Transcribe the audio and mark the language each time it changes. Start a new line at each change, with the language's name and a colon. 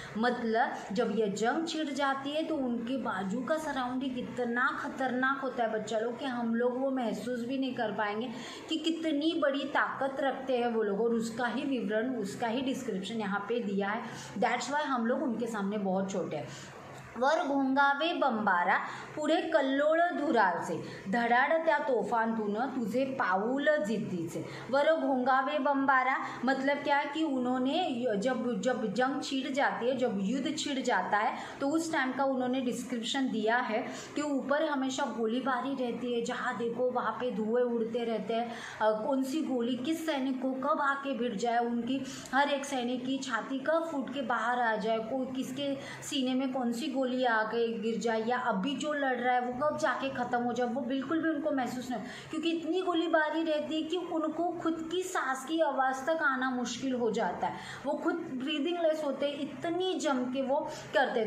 Hindi: मतलब जब ये जंग छिड़ जाती है तो उनके बाजू का सराउंडिंग इतना खतरनाक होता है बच्चा लोग कि हम लोग वो महसूस भी नहीं कर पाएंगे कि कितनी बड़ी ताकत रखते हैं वो लोग, और उसका ही विवरण, उसका ही डिस्क्रिप्शन यहाँ पे दिया है।
English: that's why
Hindi: हम लोग उनके सामने बहुत छोटे हैं।
Marathi: घोंगावे बंबारा पुढे कल्लोळ धुराचे, धडाडत्या तोफांतून तुझे पाऊल जिद्दीचे।
Hindi: घोंगावे बंबारा मतलब क्या कि उन्होंने जब जंग छिड़ जाती है, जब युद्ध छिड़ जाता है तो उस टाइम का उन्होंने डिस्क्रिप्शन दिया है कि ऊपर हमेशा गोलीबारी रहती है, जहाँ देखो वहाँ पे धुएं उड़ते रहते हैं। कौन सी गोली किस सैनिक को कब आके भिड़ जाए, उनकी हर एक सैनिक की छाती कब फूट के बाहर आ जाए, कोई किसके सीने में कौन सी गोली आके गिर जाए, या अभी जो लड़ रहा है वो कब जाके खत्म हो जाए, वो बिल्कुल भी उनको महसूस नहीं, क्योंकि इतनी गोलीबारी रहती है कि उनको खुद की सांस की आवाज़ तक आना मुश्किल हो जाता है, वो खुद ब्रीदिंग लेस होते हैं, इतनी जम के वो करते।